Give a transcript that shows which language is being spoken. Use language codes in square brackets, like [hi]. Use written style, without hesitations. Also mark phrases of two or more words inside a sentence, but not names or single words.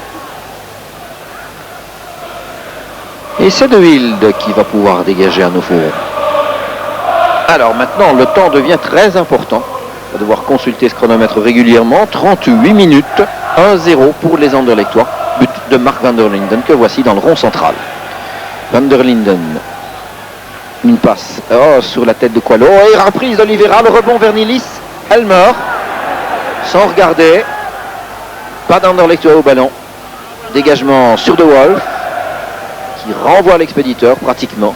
[fr] Et c'est De Wilde qui va pouvoir dégager à nouveau. Alors maintenant, le temps devient très important. On va devoir consulter ce chronomètre régulièrement. 38 minutes, 1-0 pour les Anderlechtois. But de Mark Van der Linden que voici dans le rond central. Van der Linden. Une passe sur la tête de Coelho. Et reprise d'Oliveira, le rebond vers Nilis. Elmer. Sans regarder. Pas d'Anderlechtois au ballon. Dégagement sur De Wolf. Qui renvoie l'expéditeur pratiquement.